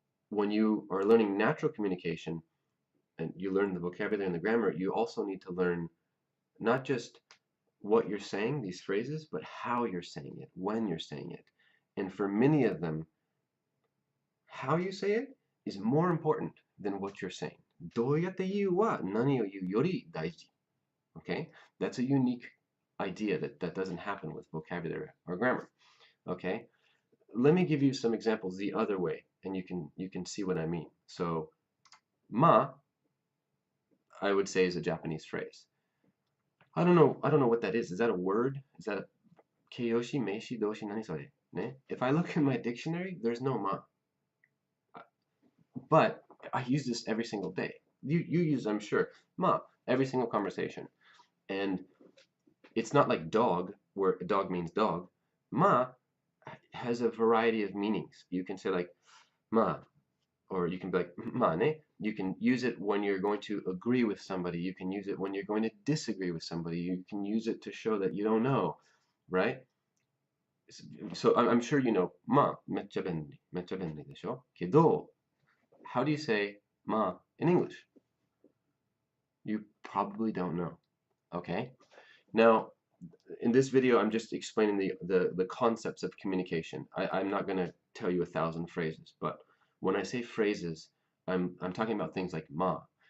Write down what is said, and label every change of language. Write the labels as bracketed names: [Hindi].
[English] When you are learning natural communication and you learn the vocabulary and the grammar, you also need to learn not just what you're saying, these phrases, but how you're saying it, when you're saying it. And for many of them, how you say it is more important than what you're saying. [Japanese] どうやって言うは何を言うより大事. [English] Okay? That's a unique idea that doesn't happen with vocabulary or grammar. Okay? Let me give you some examples the other way, and you can see what I mean. So, ma, I would say, is a Japanese phrase. I don't know what that is. Is that a word? Is that a keiyoshi, meishi, doshi, [Japanese] nani sore? Ne? [English] If I look in my dictionary, there's no ma. But I use this every single day. You use, I'm sure, ma, every single conversation. And it's not like dog, where dog means dog. Ma has a variety of meanings. You can say like ma, or you can be like ma ne. You can use it when you're going to agree with somebody. You can use it when you're going to disagree with somebody. You can use it to show that you don't know, right? So I'm sure you know ma, [Japanese] めっちゃ便利, めっちゃ便利でしょ? けど, [English] how do you say ma in English? You probably don't know. Okay? Now, in this video, I'm just explaining the concepts of communication. I'm not going to tell you 1,000 phrases, but when I say phrases, I'm talking about things like ma.